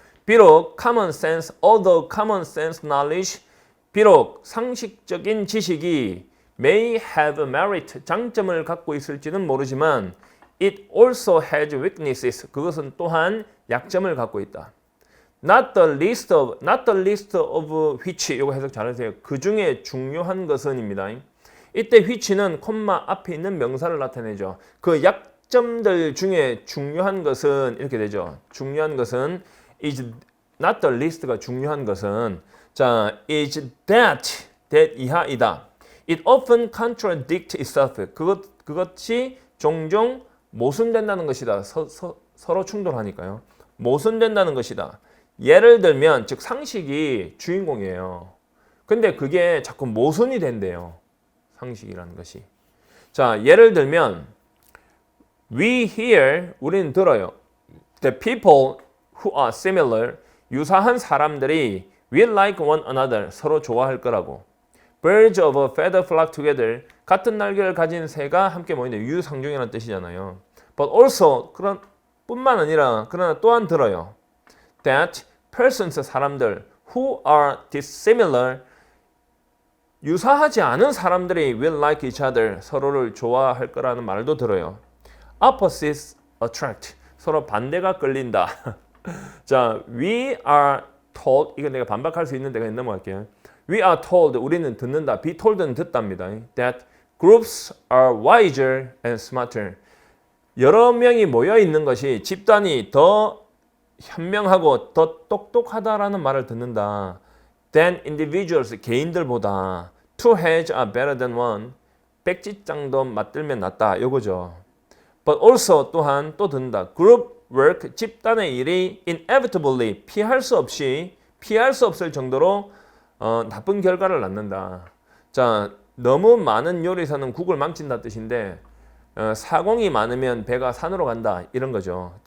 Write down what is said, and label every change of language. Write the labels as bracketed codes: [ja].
[ko] 비록 common sense, [en] although common sense knowledge, 비록 상식적인 지식이 may have merit, 장점을 갖고 있을지는 모르지만 it also has weaknesses, [ko] 그것은 또한 약점을 갖고 있다. [en] not the least of which, [ko] 이거 해석 잘하세요. 그 중에 중요한 것은입니다. 이때 which는 콤마 앞에 있는 명사를 나타내죠. 그 약점들 중에 중요한 것은 이렇게 되죠. 중요한 것은 [en] is not the least [ko] 가 중요한 것은, 자, [en] is that [ko] 이하이다. [en] It often contradicts itself. [ko] 그것이 종종 모순된다는 것이다. 서로 충돌하니까요. 모순된다는 것이다. 예를 들면, 즉 상식이 주인공이에요. 근데 그게 자꾸 모순이 된대요. 상식이라는 것이. 자, 예를 들면 [en] we hear, [ko] 우리는 들어요. [en] The people who are similar, [ko] 유사한 사람들이 [en] will like one another, [ko] 서로 좋아할 거라고. [en] Birds of a feather flock together, [ko] 같은 날개를 가진 새가 함께 모이는 유상종이라는 뜻이잖아요. [en] But also, [ko] 뿐만 아니라 그러나 또한 들어요. [en] That persons, 사람들, who are dissimilar, [ko] 유사하지 않은 사람들이 [en] will like each other, [ko] 서로를 좋아할 거라는 말도 들어요. [en] Opposites attract, [ko] 서로 반대가 끌린다. 자, [en] we are told, [ko] 이거 내가 반박할 수 있는데 그냥 넘어갈게요. [en] We are told, [ko] 우리는 듣는다. [en] be told [ko] 는 듣답니다. [en] That groups are wiser and smarter. [ko] 여러 명이 모여 있는 것이 집단이 더 현명하고 더 똑똑하다라는 말을 듣는다. [en] Than individuals, [ko] 개인들보다. [en] Two heads are better than one. [ko] 백지장도 맞들면 낫다. 요거죠. [en] but also [ko] 또한 또 든다. [en] group work [ko] 집단의 일이 inevitably 피할 수 없을 정도로 나쁜 결과를 낳는다. 자, 너무 많은 요리사는 국을 망친다 뜻인데 사공이 많으면 배가 산으로 간다 이런 거죠.